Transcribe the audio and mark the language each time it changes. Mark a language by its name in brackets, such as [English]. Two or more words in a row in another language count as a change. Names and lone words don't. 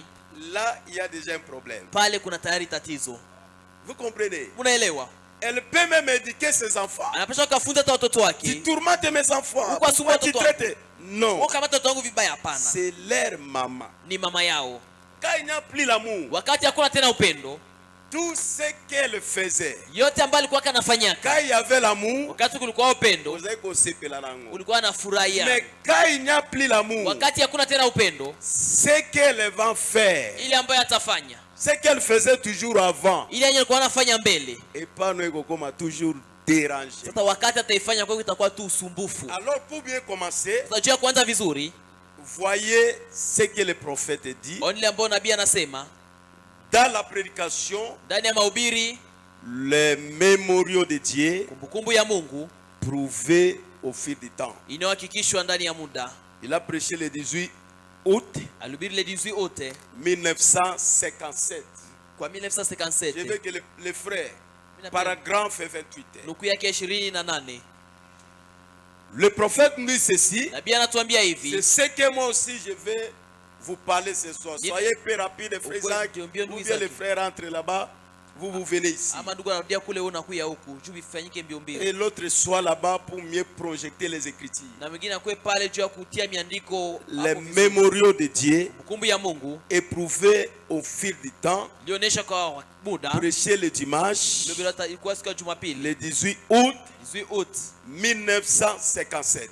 [French] là il y a déjà un problème. [Swahili] Pale kuna tayari tatizo. [French] Vous comprenez? [Swahili] Unaelewa? [French] Elle peut même éduquer ses enfants. [Swahili] Anapaswa kufunza watoto wake. [French] Tu tourmentes mes enfants. Pourquoi tu traites? Non. C'est leur maman. [Swahili] Ni mama yao. [French] Quand il n'y a plus l'amour, [Swahili] wakati hakuna tena upendo, [French] tout ce qu'elle faisait, [Swahili] yote ambayo alikuwa kanafanyaka, [French] quand il y avait l'amour, [Swahili] wakati kulikuwa upendo, ulikuwa anafurahia. [French] Mais quand il n'y a plus l'amour, [Swahili] wakati hakuna tena upendo, [French] ce qu'elle va faire, [Swahili] ile ambayo atafanya, [French] ce qu'elle faisait toujours avant, [Swahili] ile yenye alikuwa anafanya mbele, [French] et pas nous comme toujours déranger. [Swahili] Sasa wakati ataifanya kwa itakuwa tu usumbufu. [French] Alors pour bien commencer, [Swahili] tunajua kwanza vizuri, [French] voyez ce que le prophète dit. [Swahili] Onile ambao nabii anasema [French] dans la prédication, [Swahili] ndani ya mahubiri, [French] les mémoriaux de Dieu, [Swahili] kumbukumbu ya Mungu, [French] prouvés au fil du temps. [Swahili] Inayohakikishwa ndani ya muda. [French] Il a prêché le 18 août, [Swahili] alihubiri [French] le 18 août [Swahili] 1957. Kwa 1957. [French] Je veux que les frères, paragraphe 28. [Swahili] Nuku yake 28. [French] Le prophète nous dit ceci. [Swahili] Nabii anatuambia hivi. [French] C'est ce que moi aussi je vais vous parler ce soir. Soyez peu rapide, frères Isaac. Ou bien les frères entrent là-bas. Vous venez ici. Et l'autre soit là-bas pour mieux projeter les Écritures. Les mémoriaux de Dieu, éprouvés au fil du temps, prêchés le dimanche, le 18 août 1957.